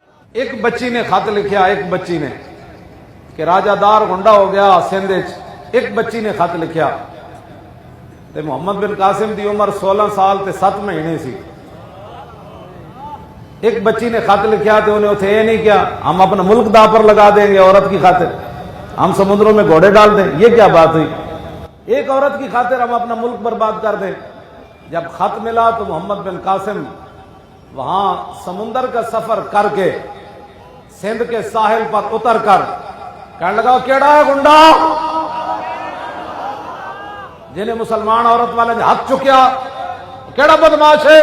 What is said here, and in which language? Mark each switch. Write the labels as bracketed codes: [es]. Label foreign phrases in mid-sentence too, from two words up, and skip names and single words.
[pa] ایک بچی نے خط لکھیا، ایک بچی نے کہ راجہ دار گنڈا ہو گیا سندھ وچ، ایک بچی نے خط لکھیا تے محمد بن قاسم دی عمر 16 سال تے 7 مہینے سی۔ ایک بچی نے خط لکھیا [ur] تے انہیں اتنے یہ نہیں کیا ہم اپنا ملک دا پر لگا دیں گے عورت کی خاطر، ہم سمندروں میں گھوڑے ڈال دیں، یہ کیا بات ہوئی؟ ایک عورت کی خاطر ہم اپنا ملک برباد کر دیں۔ جب خط ملا تو محمد بن قاسم وہاں سمندر کا سفر کر کے سندھ کے ساحل پر اتر کر کہنے لگا [pa] کیڑا ہے گنڈا جنہیں مسلمان عورت والے نے ہاتھ چکیا، [ur] کیڑا بدماش ہے؟